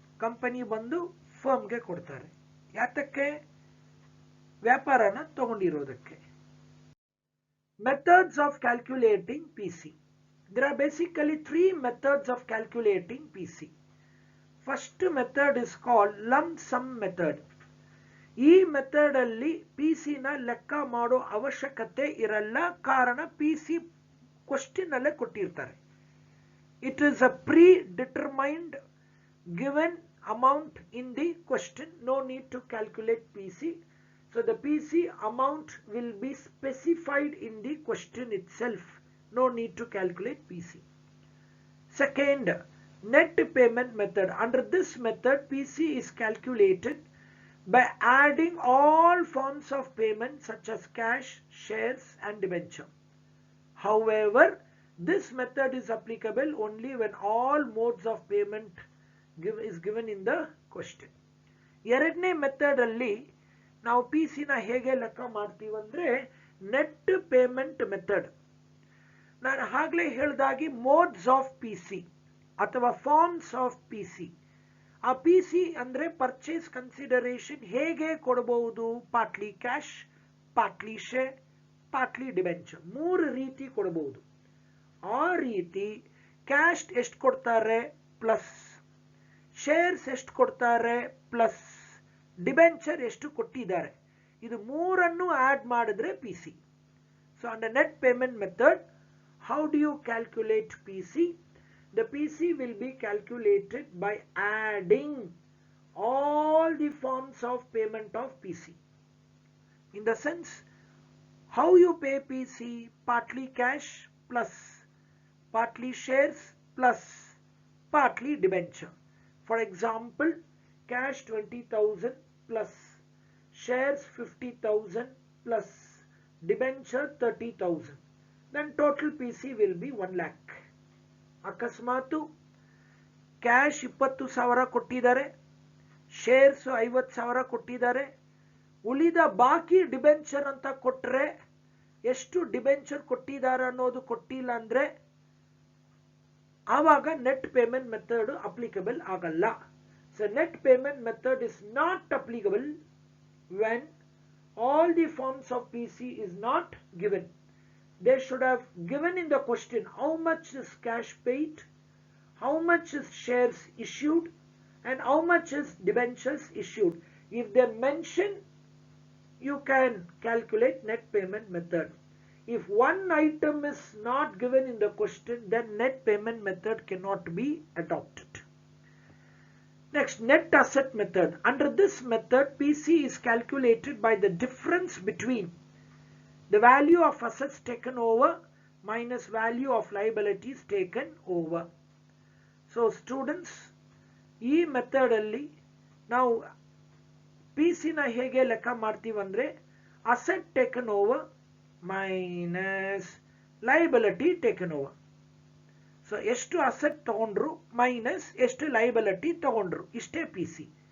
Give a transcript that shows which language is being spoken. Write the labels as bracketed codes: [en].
[kn] Company ಬಂದು ಫರ್ಮ್ಗೆ ಕೊಡ್ತಾರೆ. ಯಾತಕ್ಕೆ? ವ್ಯಾಪಾರನ ತಗೊಂಡಿರೋದಕ್ಕೆ. [en] Methods of calculating PC. There are basically 3 methods of calculating PC. First method is called lump sum method. [kn] ಈ method ಅಲ್ಲಿ PC ನ ಲೆಕ್ಕ ಮಾಡೋ ಅವಶ್ಯಕತೆ ಇರಲ್ಲ, ಕಾರಣ ಪಿಸಿ ಕ್ವಶನ್ ಅಲ್ಲೇ ಕೊಟ್ಟಿರ್ತಾರೆ. [en] It is a predetermined given amount in the question. No need to calculate PC. So the PC amount will be specified in the question itself. No need to calculate PC. Second, Net payment method. Under this method, PC is calculated by adding all forms of payment such as cash, shares and debenture. However, this method is applicable only when all modes of payment is given in the question. [kn] ಎರಡನೇ method ಅಲ್ಲಿ ನಾವು PC ನ ಹೇಗೆ ಲೆಕ್ಕ ಮಾಡ್ತೀವಿ ಅಂದ್ರೆ net payment method. ನಾನು ಆಗ್ಲೇ ಹೇಳಿದಾಗಿ [en] modes of PC [kn] ಅಥವಾ [en] Forms of PC. [kn] ಆ ಪಿಸಿ ಅಂದ್ರೆ ಪರ್ಚೇಸ್ ಕನ್ಸಿಡರೇಷನ್ ಹೇಗೆ ಕೊಡಬಹುದು? [en] partly cash, partly share, partly debenture, [kn] 3 ರೀತಿ ಕೊಡಬಹುದು. ಆ ರೀತಿ ಕ್ಯಾಶ್ ಎಷ್ಟು ಕೊಡ್ತಾರೆ ಪ್ಲಸ್, ಶೇರ್ಸ್ ಎಷ್ಟು ಕೊಡ್ತಾರೆ ಪ್ಲಸ್, ಡಿಬೆಂಚರ್ ಎಷ್ಟು ಕೊಟ್ಟಿದ್ದಾರೆ, ಇದು ಮೂರನ್ನು ಆಡ್ ಮಾಡಿದ್ರೆ PC. [en] So under net payment method, how do you calculate PC? The PC will be calculated by adding all the forms of payment of PC. In the sense, how you pay PC? Partly cash plus, partly shares plus, partly debenture. For example, cash 20,000 plus, shares 50,000 plus, debenture 30,000. Then total PC will be 1 lakh. [kn] ಅಕಸ್ಮಾತು cash 20,000 ಕೊಟ್ಟಿದ್ದಾರೆ, shares 50,000 ಕೊಟ್ಟಿದ್ದಾರೆ, ಉಳಿದ ಬಾಕಿ debenture ಅಂತ ಕೊಟ್ರೆ ಎಷ್ಟು debenture ಕೊಟ್ಟಿದ್ದಾರೆ ಅನ್ನೋದು ಕೊಟ್ಟಿಲ್ಲ ಅಂದ್ರೆ ಆವಾಗ ನೆಟ್ ಪೇಮೆಂಟ್ ಮೆಥಡ್ ಅಪ್ಲಿಕಬಲ್ ಆಗಲ್ಲ. [en] So net payment method is not applicable when all the forms of PC is not given. They should have given in the question how much is cash paid, how much is shares issued, and how much is debentures issued. If they mention, you can calculate net payment method. If one item is not given in the question, then net payment method cannot be adopted. Next, net asset method. Under this method, PC is calculated by the difference between the value of assets taken over minus value of liabilities taken over. So students, [kn] ಈ method ಅಲ್ಲಿ ನಾವು PC ನ ಹೇಗೆ ಲೆಕ್ಕ ಮಾಡ್ತೀವಿ ಅಂದ್ರೆ [en] Asset taken over minus liability taken over. [kn] So ಎಷ್ಟು asset ತಗೊಂಡ್ರು ಮೈನಸ್ ಎಷ್ಟು ಲೈಬಿಲಿಟಿ ತಗೊಂಡ್ರು, ಇಷ್ಟೇ ಪಿಸಿ.